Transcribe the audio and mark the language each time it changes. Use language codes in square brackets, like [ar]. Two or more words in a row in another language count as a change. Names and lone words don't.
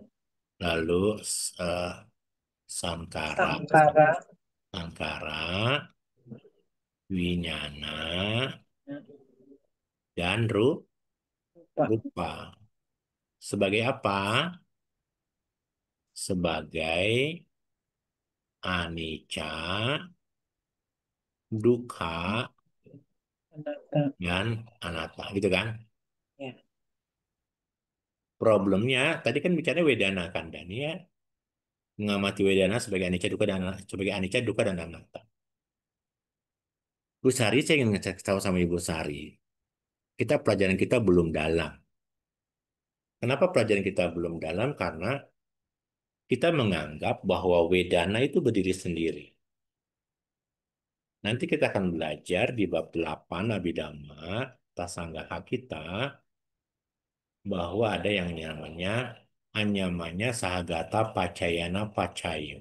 [id] lalu eh, Sankara, Sankara, Sankara, Winyana, ya, dan lupa. Rupa. Sebagai apa? [pi] sebagai anicca, dukkha, Anatta. [id] dan anatta, gitu kan? Ya. Problemnya tadi kan bicara Wedana kan, dan ya mengamati Wedana sebagai [pi] anicca, dukkha [id] dan sebagai [pi] anicca, dukkha [id] dan anatta. Bu Sari, saya ingin ngecek tahu sama Ibu Sari. Pelajaran kita belum dalam. Kenapa pelajaran kita belum dalam? Karena kita menganggap bahwa Wedana itu berdiri sendiri. Nanti kita akan belajar di bab 8 Abhidhamma, Tasanggaha kita, bahwa ada yang namanya [pi] Anyamanya Sahagata Pacayana Pacayo.